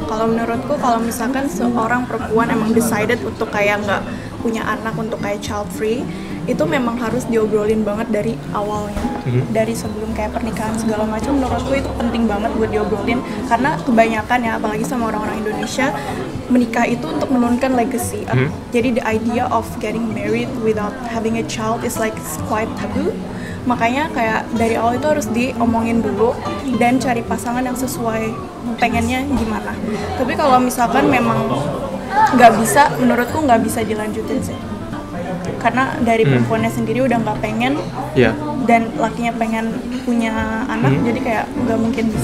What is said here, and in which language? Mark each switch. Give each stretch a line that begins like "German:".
Indonesian: Kalau menurutku, kalau misalkan seorang perempuan emang decided untuk kayak nggak punya anak, untuk kayak child free, itu memang harus diobrolin banget dari awalnya, dari sebelum kayak pernikahan segala macam. Menurutku itu penting banget buat diobrolin, karena kebanyakan ya, apalagi sama orang-orang Indonesia, menikah itu untuk menurunkan legacy.
English: Jadi the idea of getting married without having a child is like quite taboo.
Indonesian: Makanya kayak dari awal itu harus diomongin dulu dan cari pasangan yang sesuai pengennya gimana. Tapi kalau misalkan memang nggak bisa, menurutku nggak bisa dilanjutin sih. Karena dari perempuannya sendiri udah nggak pengen, dan lakinya pengen punya anak, jadi kayak nggak mungkin bisa.